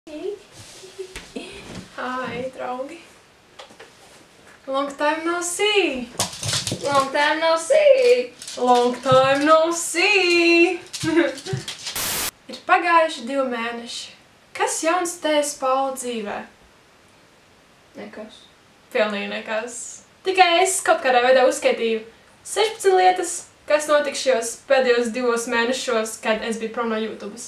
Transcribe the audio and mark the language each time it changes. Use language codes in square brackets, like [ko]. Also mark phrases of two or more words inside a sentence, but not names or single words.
[lv] Hi, draugi. [en] Long time no see. Long time no see. Long time no see. [lv] Ir pagājuši 2 mēneši. Kas jauns tevis Paula dzīvē? Nekas. Pilnīgi nekas. Tikai es kaut kādā veidā uzskaitīju 16 lietas, kas notika šajos pēdējos 2 mēnešos, kad es biju prom no YouTubes.